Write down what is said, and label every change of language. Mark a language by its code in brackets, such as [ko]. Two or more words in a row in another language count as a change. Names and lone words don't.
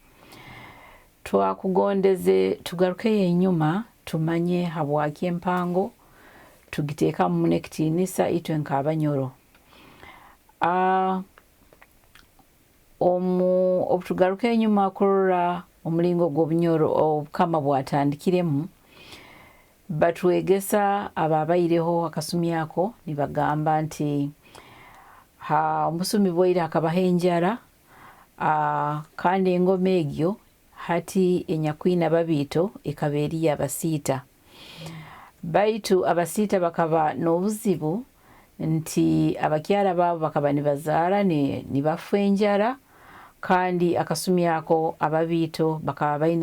[nyo] Twakugondeze tugaruke enyuma tumanye habwaki Empango tugiteeka mu nekitiinisa itwe nk'Abanyoro. obutugaruka enyuma kurora omulingo gw'obunyoro obukama bwatandikiremu batwegesa ababaireho akasumi ako nibagamba nti omusumi bwaire hakabaho enjara kandi engoma egyo hati enyakwina babiito ekaba eri abasiita baitu abasiita bakaba n'obuzibu nti abakyala baabo bakaba nibazaara nibafa enjara kandi akasumi ako ababiito bakaba baine